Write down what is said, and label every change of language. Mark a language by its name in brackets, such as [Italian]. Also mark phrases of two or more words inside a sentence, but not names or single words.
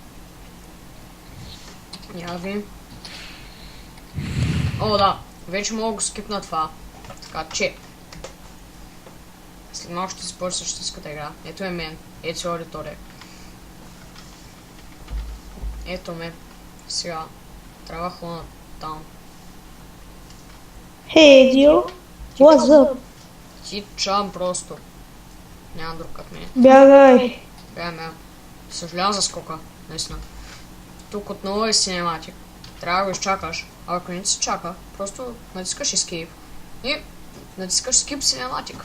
[Bulgarian] Яви. О, да. Вече мога да го скипна това. Така че. След малко ще започне същинската игра. Ето е мен. Ето е аудитория. Ето ме. Сега. Трябва да ходя там. [English] Hey, Dio. What's up? [Bulgarian] Ти чам просто. Няма друг като мен. Бягай. Бягаме. Съжалявам за скока. Наистина. Тук отново е синематик. Трябва да го изчакаш. А ако не ти се чака, просто натискаш Escape. И натискаш [English] Skip Cinematic.